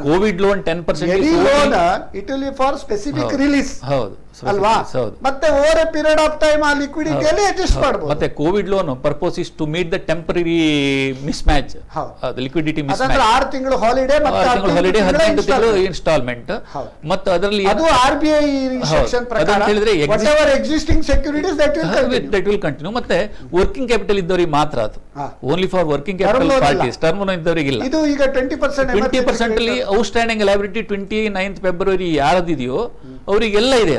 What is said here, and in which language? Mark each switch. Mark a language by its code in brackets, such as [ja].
[kn] Covid loan 10% [en] Loan it will be for specific release. [kn] ಹೌದು ಅಲ್ವಾ? ಮತ್ತೆ [en] over a period of time [kn] ಆ ಲಿಕ್ವಿಡಿಟಿಯಲ್ಲಿ adjust ಮಾಡಬಹುದು. [en] ಮತ್ತೆ Covid loan purpose is to meet the temporary mismatch, liquidity mismatch. [kn] 6 ತಿಂಗಳು holiday, 18 ತಿಂಗಳು instalment. ಮತ್ತು ಅದರಲ್ಲಿ ಅದು RBI ಇನ್ಸ್ಟ್ರಕ್ಷನ್ ಪ್ರಕಾರ [en] whatever existing securities that will continue. [kn] ಮತ್ತೆ ವರ್ಕಿಂಗ್ ಕ್ಯಾಪಿಟಲ್ ಇದ್ದವರಿಗೆ ಮಾತ್ರ ಅದು, [en] Only for working capital parties. [kn] Term loan ಇದ್ದವರಿಗಿಲ್ಲ. ಇದು ಈಗ 20% ಅಲ್ಲಿ ಔಟ್ಸ್ಟ್ಯಾಂಡಿಂಗ್ ಲಯಬಿಲಿಟಿ 29th ಫೆಬ್ರವರಿ ಯಾರದಿದೆಯೋ ಅವರಿಗೆಲ್ಲ ಇದೆ.